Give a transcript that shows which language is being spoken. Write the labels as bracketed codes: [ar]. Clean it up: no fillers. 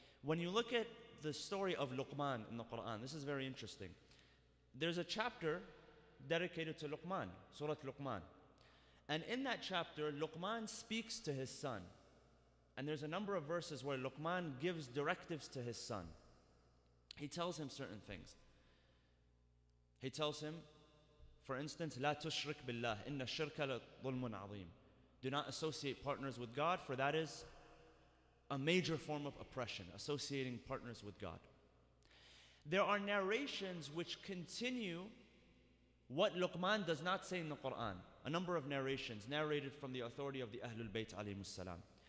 [en] When you look at the story of Luqman in the Quran, this is very interesting. There's a chapter dedicated to Luqman, Surah Luqman. And in that chapter, Luqman speaks to his son. And there's a number of verses where Luqman gives directives to his son. He tells him certain things. He tells him, for instance, [ar] لا تشرك بالله إن الشرك لظلم عظيم. [en] Do not associate partners with God, for that is a major form of oppression, associating partners with God. There are narrations which continue what Luqman does not say in the Quran. A number of narrations narrated from the authority of the Ahlul Bayt alayhimus salam.